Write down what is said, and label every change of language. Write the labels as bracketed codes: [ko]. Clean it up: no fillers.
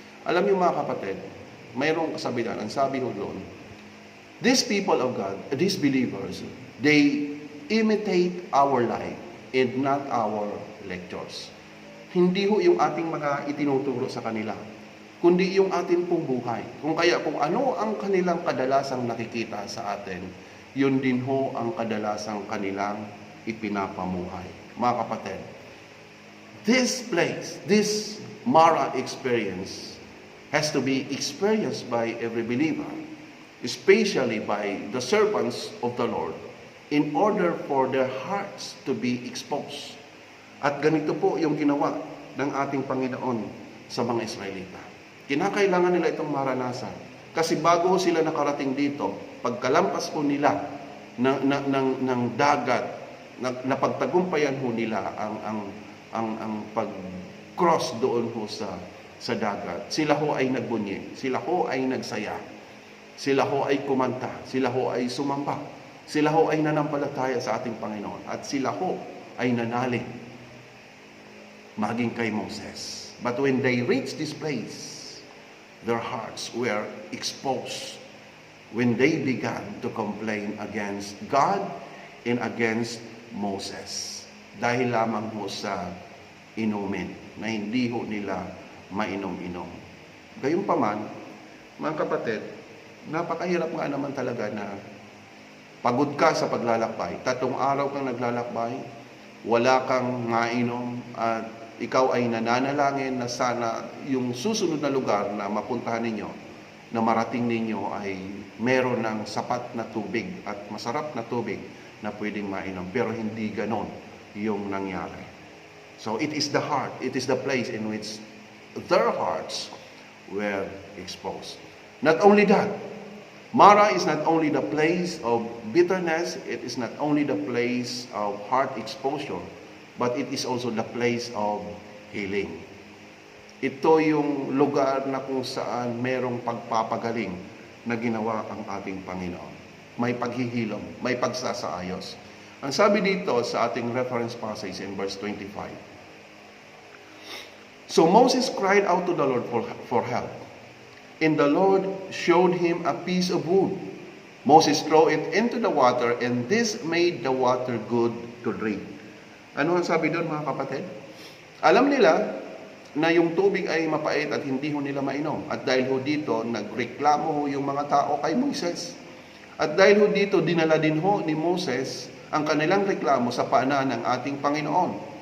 [tl] Alam niyo mga kapatid, mayroong kasabihan, ang sabi ho doon, [en] these people of God, these believers, they imitate our life and not our lectures. [tl] Hindi ho yung ating mga itinuturo sa kanila, kundi yung atin pong buhay. Kung ano ang kanilang kadalasang nakikita sa atin, yun din ho ang kadalasang kanilang ipinapamuhay. [en] Mga kapatid, this Mara experience has to be experienced by every believer, especially by the servants of the Lord, in order for their hearts to be exposed. [tl] At ganito po yung ginawa ng ating Panginoon sa mga Israelita. Kinakailangan nila itong maranasan. Kasi bago sila nakarating dito, pagkalampas po nila ng dagat, napagtagumpayan ho nila ang pag-cross doon ho sa dagat. Sila ho ay nagbunyi, sila ho ay nagsaya, sila ho ay kumanta, sila ho ay sumamba, sila ho ay nanampalataya sa ating Panginoon, at sila ho ay nanalig maging kay Moses. [en] But when they reached this place, their hearts were exposed when they began to complain against God and against Moses. [tl] Dahil lamang ho sa inumin na hindi ho nila mainom-inom. Gayunpaman, mga kapatid, napakahirap nga naman talaga na pagod ka sa paglalakbay. 3 araw kang naglalakbay, wala kang mainom, at ikaw ay nananalangin na sana yung susunod na lugar na mapuntahan ninyo, na marating ninyo, ay meron ng sapat na tubig at masarap na tubig na pwedeng mainom. Pero hindi ganon yung nangyari. [en] So it is the heart, it is the place in which their hearts were exposed. Not only that, Mara is not only the place of bitterness, it is not only the place of heart exposure, but it is also the place of healing. [tl] Ito yung lugar na kung saan merong pagpapagaling na ginawa ang ating Panginoon. May paghihilom, may pagsasaayos. Ang sabi dito sa ating [en] reference passage in verse 25. So Moses cried out to the Lord for help, and the Lord showed him a piece of wood. Moses threw it into the water, and this made the water good to drink. [tl] Ano ang sabi doon mga kapatid? Alam nila na yung tubig ay mapait at hindi ho nila mainom. At dahil ho dito, nagreklamo ho yung mga tao kay Moses. At dahil ho dito, dinala din ho ni Moses ang kanilang reklamo sa paanan ng ating Panginoon.